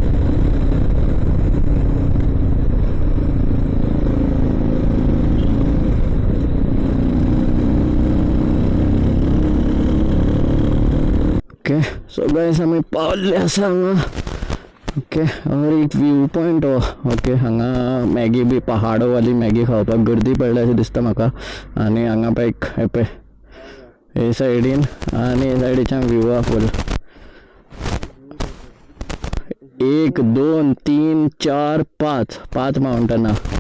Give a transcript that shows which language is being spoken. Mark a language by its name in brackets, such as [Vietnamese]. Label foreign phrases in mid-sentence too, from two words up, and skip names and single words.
[English] okay, so guys [Konkani] आमी पावल्ले आसा हांगा. ओके, और एक [English] view point [Konkani] हो. ओके, हांगा मॅगी बी, पहाडोवाली मॅगी खावपाक गर्दी पडल्या अशें दिसता म्हाका. आनी हांगा पळय हे पळय हे सायडीन आनी हे सायडीच्यान व्यू आहा फूल. 1 2 3 4 5 माउंटना.